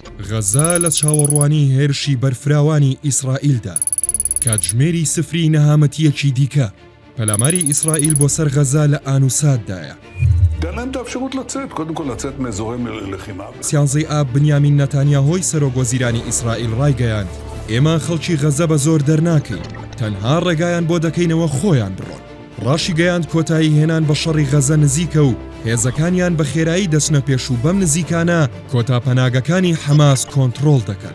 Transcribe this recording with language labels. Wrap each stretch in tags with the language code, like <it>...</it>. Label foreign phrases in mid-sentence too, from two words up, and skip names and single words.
<ckb>غەزا لە چاوەڕوانی هێرشی بەرفراوانی ئیسرائیلدا کاتژمێری سفری نەهامەتیەکی دیکە پەلاماری ئیسرائیل بۆ سەر غەزا لە ئانوساددایە.</ckb> <he>תן להם את האפשרות לצאת, קודם כל לצאת מאזורי לחימה.</he> <ckb>سیانزەی ئاب بنیامین نەتانیاهۆی سەرۆکوەزیرانی ئیسرائیل ڕایگەیاند ئێمە خەڵکی غەزە بە زۆر دەرناکەین، تەنها ڕێگایان بۆ دەکەینەوە خۆیان بڕۆن. ڕاشی گەیاند کۆتایی هێنان بە شەڕی غەزە نزیکە و هێزەکانیان بە خێرایی دەچنە پێش و بەم نزیکانە کۆتاپەناگەکانی حەماس کۆنتڕۆڵ دەکەن.</ckb>